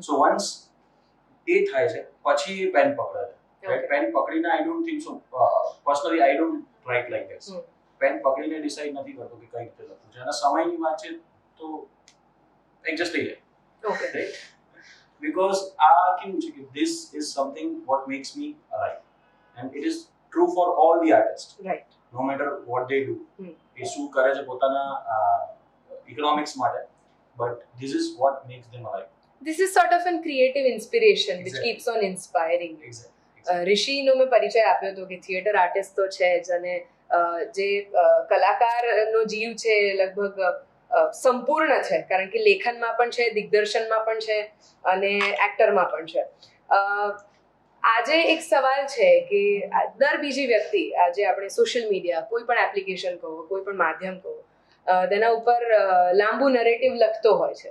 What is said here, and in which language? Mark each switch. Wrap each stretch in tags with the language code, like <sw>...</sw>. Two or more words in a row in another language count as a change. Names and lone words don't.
<en>so once</en> <gu>એ થાય છે પછી એ પેન પકડે છે, રાઈટ? પેન પકડીને</gu> <en>I don't think so, personally I don't write like this.</en> <gu>પેન પકડીને ડિસાઈડ નથી કરતો કે કઈ રીતે લખવું છે. અને સમયની વાત છે તો એડજસ્ટ થઈ જાય, રાઈટ?</gu> <en>Because</en> <gu>કેવું છે કે</gu> <en>this is something what makes me alive and it is true for all the artists, right? No matter what they do.</en> <gu>એ શું કરે છે પોતાના ઇકોનોમિક્સ માટે,</gu> <en>but this is what makes them alive. This is sort of an creative inspiration which keeps on inspiring. Exactly.</en> <gu>ઋષિનો મેં પરિચય આપ્યો હતો કે થિયેટર આર્ટિસ્ટ તો છે જ અને જે કલાકારનો જીવ છે લગભગ સંપૂર્ણ છે, કારણ કે લેખનમાં પણ છે, દિગ્દર્શનમાં પણ છે અને એક્ટરમાં પણ છે. આજે એક સવાલ છે કે દર બીજી વ્યક્તિ આજે આપણે સોશિયલ મીડિયા, કોઈ પણ એપ્લિકેશન કહો, કોઈ પણ માધ્યમ કહો, તેના ઉપર લાંબુ નરેટિવ લખતો હોય છે.</gu>